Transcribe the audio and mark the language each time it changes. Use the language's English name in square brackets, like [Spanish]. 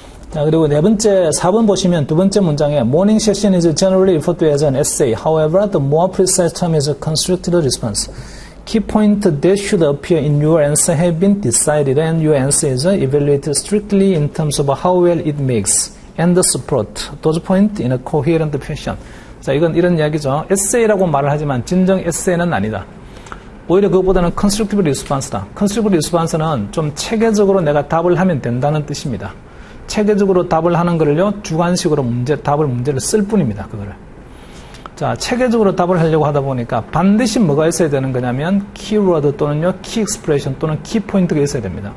[Korean] 자, 그리고 네 번째, 4번 보시면 두 번째 문장에 [English] morning session is generally referred to as an essay. However, the more precise term is a constructed response. Key point that should appear in your answer have been decided and your answer is evaluated strictly in terms of how well it makes and support those points in a coherent fashion. [Korean] 자, 이건 이런 이야기죠. 에세이라고 말을 하지만 진정 에세이는 아니다. 오히려 그것보다는 constructive response다. constructive response는 좀 체계적으로 내가 답을 하면 된다는 뜻입니다. 체계적으로 답을 하는 거를요, 주관식으로 문제를 쓸 뿐입니다, 그거를. 자, 체계적으로 답을 하려고 하다 보니까 반드시 뭐가 있어야 되는 거냐면, 키워드 또는요, 키 익스프레션 또는 키 포인트가 있어야 됩니다.